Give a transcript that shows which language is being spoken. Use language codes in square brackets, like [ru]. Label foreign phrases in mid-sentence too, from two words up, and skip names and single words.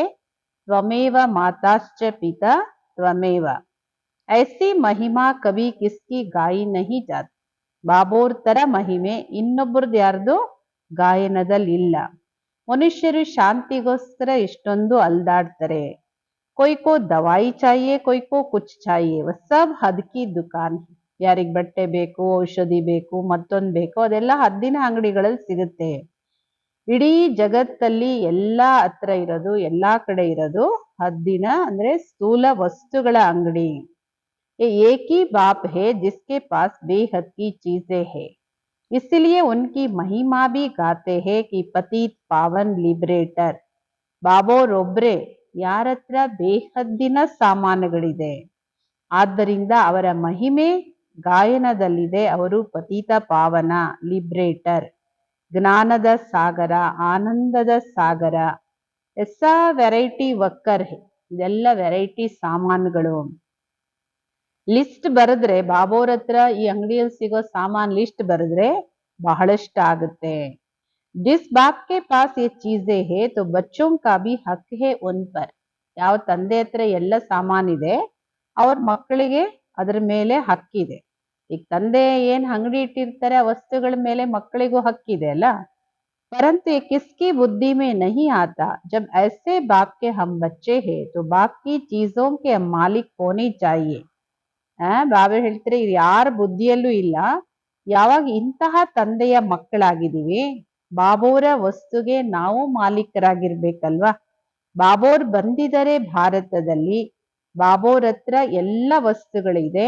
[sa] ತ್ವಮೇವ ಮಾತಾಶ್ಚ ಪಿತಾ ತ್ವಮೇವ. [hi] ऐसी महिमा कभी किसकी गाई नहीं जाती. [kn] ಬಾಬೋರ್ ತರ ಮಹಿಮೆ ಇನ್ನೊಬ್ಬರದ್ದು ಯಾರ್ದು ಗಾಯನದಲ್ಲಿ ಇಲ್ಲ. ಮನುಷ್ಯರು ಶಾಂತಿಗೋಸ್ಕರ ಎಷ್ಟೊಂದು ಅಲ್ದಾಡ್ತಾರೆ. [hi] कोई को दवाई चाहिए, कोई को कुछ चाहिए, वो सब हद की दुकान है. [kn] ಯಾರಿಗೆ ಬಟ್ಟೆ ಬೇಕು, ಔಷಧಿ ಬೇಕು, ಮತ್ತೊಂದು ಬೇಕು, ಅದೆಲ್ಲ ಹದ್ದಿನ ಅಂಗಡಿಗಳಲ್ಲಿ ಸಿಗುತ್ತೆ. ಇಡೀ ಜಗತ್ತಲ್ಲಿ ಎಲ್ಲಾ ಹತ್ರ ಇರೋದು, ಎಲ್ಲಾ ಕಡೆ ಇರೋದು ಹದ್ದಿನ ಅಂದ್ರೆ ಸ್ಥೂಲ ವಸ್ತುಗಳ ಅಂಗಡಿ. [hi] एक ही बाप है जिसके पास बेहद की चीजें है. इसलिए उनकी महिमा भी गाते हैं कि पतित पावन लिबरेटर. [kn] ಬಾಬೋರೊಬ್ರೆ ಯಾರ ಹತ್ರ ಬೇಹದ್ದಿನ ಸಾಮಾನುಗಳಿದೆ, ಆದ್ದರಿಂದ ಅವರ ಮಹಿಮೆ ಗಾಯನದಲ್ಲಿದೆ. ಅವರು ಪತಿತ ಪಾವನ, ಲಿಬ್ರೇಟರ್, ಜ್ಞಾನದ ಸಾಗರ, ಆನಂದದ ಸಾಗರ. [hi] ऐसा वैरायटी वक्कर है, [kn] ಇದೆಲ್ಲ ವೆರೈಟಿ ಸಾಮಾನುಗಳು. ಲಿಸ್ಟ್ ಬರೆದ್ರೆ ಬಾಬೋರ್ ಹತ್ರ ಈ ಅಂಗಡಿಯಲ್ಲಿ ಸಿಗೋ ಸಾಮಾನ್ ಲಿಸ್ಟ್ ಬರೆದ್ರೆ ಬಹಳಷ್ಟು ಆಗುತ್ತೆ. [hi] जिस बाप के पास ये चीजें है तो बच्चों का भी हक है उन पर. [kn] ಯಾವ ತಂದೆ ಹತ್ರ ಎಲ್ಲ ಸಾಮಾನಿದೆ, ಅವ್ರ ಮಕ್ಕಳಿಗೆ ಅದ್ರ ಮೇಲೆ ಹಕ್ಕಿದೆ. ಈಗ ತಂದೆ ಏನ್ ಅಂಗಡಿ ಇಟ್ಟಿರ್ತಾರೆ ಆ ವಸ್ತುಗಳ ಮೇಲೆ ಮಕ್ಕಳಿಗೂ ಹಕ್ಕಿದೆ ಅಲ್ಲ. [hi] परंतु ये किसकी बुद्धि में नहीं आता. जब ऐसे बाप के हम बच्चे हैं तो बाकी चीजों के हम मालिक होने चाहिए. [kn] ಬಾಬಾ ಹೇಳ್ತಾರೆ ಇದು ಯಾರ ಬುದ್ಧಿಯಲ್ಲೂ ಇಲ್ಲ. ಯಾವಾಗ ಇಂತಹ ತಂದೆಯ ಮಕ್ಕಳಾಗಿದ್ದೀವಿ, ಬಾಬೋರ ವಸ್ತುಗೆ ನಾವು ಮಾಲೀಕರಾಗಿರ್ಬೇಕಲ್ವಾ. ಬಾಬೋರ್ ಬಂದಿದ್ದಾರೆ ಭಾರತದಲ್ಲಿ, ಬಾಬೋರ್ ಹತ್ರ ಎಲ್ಲ ವಸ್ತುಗಳಿದೆ.